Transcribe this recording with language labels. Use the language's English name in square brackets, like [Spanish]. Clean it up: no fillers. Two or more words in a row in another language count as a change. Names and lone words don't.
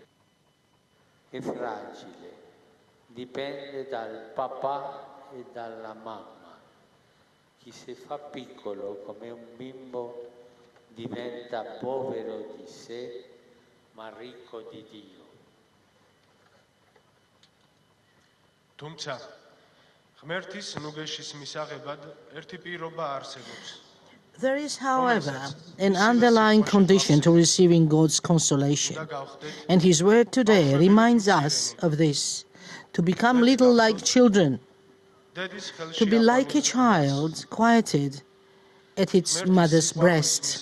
[Italian] È fragile, dipende dal papà e dalla mamma. Chi si fa piccolo come un bimbo diventa povero di sé, ma ricco di Dio. [Georgian] თუმცა ღმერთის ნუგეშის მისაღებად ერთი პირობა არსებობს. [English] There is, however, an underlying condition to receiving God's consolation, and His word today reminds us of this: to become little like children, to be like a child, quieted at its mother's breast.